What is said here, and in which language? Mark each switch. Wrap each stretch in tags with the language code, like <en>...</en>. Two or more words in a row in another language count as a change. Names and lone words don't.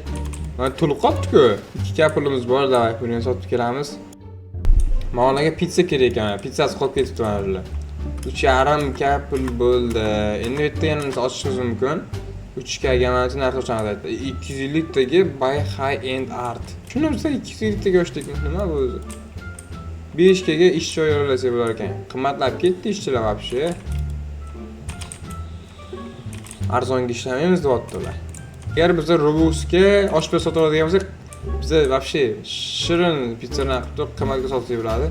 <uz>Mana to'lib qolibdi-ku. 2 ga pulimiz bor, davay, buni ham sotib kelamiz. Ma'naga pizza kerak ekan. Pizzasi qolib ketibdi mana bular. 3,5 ga pul bo'ldi. Endi bitta yana ochishimiz mumkin. 3 ga mana shu narx ochamiz aytdi. 250 taga</uz> <en>by high end art.</en> <uz>Shuni biz 250 taga ochdikmi? Nima bu o'zi? 5 ga ish joyi yo'llasak bo'lar ekan. Qimmatlab ketdi ishchilar вообще. Arzonga ishlamaymiz deyaptilar. Agar biz Robuxga oshpaz sotib oladigan bo'lsak, biz вообще shirin pizzalarni qilib qimmatga sotib bo'ladi.</uz>